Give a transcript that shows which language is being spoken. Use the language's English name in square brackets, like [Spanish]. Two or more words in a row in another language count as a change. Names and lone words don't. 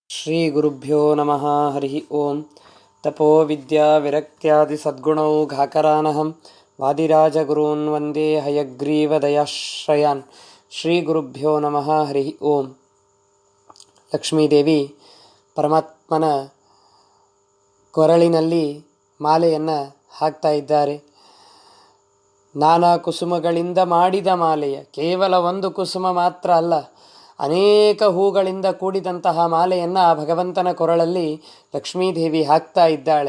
[Sanskrit] ಶ್ರೀ ಗುರುಭ್ಯೋ ನಮಃ. ಹರಿ ಓಂ. ತಪೋ ವಿದ್ಯಾ ವಿರಕ್ತ್ಯಾದಿ ಸದ್ಗುಣೌ ಘಾಕರಾನಹಂ ವಾದಿರಾಜಗುರೂನ್ ವಂದೇ ಹಯಗ್ರೀವದಯಾಶ್ರಯಾನ್. ಶ್ರೀ ಗುರುಭ್ಯೋ ನಮಃ. ಹರಿ ಓಂ. [Kannada] ಲಕ್ಷ್ಮೀದೇವಿ ಪರಮಾತ್ಮನ ಕೊರಳಿನಲ್ಲಿ ಮಾಲೆಯನ್ನು ಹಾಕ್ತಾ ಇದ್ದಾರೆ. ನಾನಾ ಕುಸುಮಗಳಿಂದ ಮಾಡಿದ ಮಾಲೆಯ, ಕೇವಲ ಒಂದು ಕುಸುಮ ಮಾತ್ರ ಅಲ್ಲ, ಅನೇಕ ಹೂಗಳಿಂದ ಕೂಡಿದಂತಹ ಮಾಲೆಯನ್ನು ಭಗವಂತನ ಕೊರಳಲ್ಲಿ ಲಕ್ಷ್ಮೀದೇವಿ ಹಾಕ್ತಾ ಇದ್ದಾಳೆ.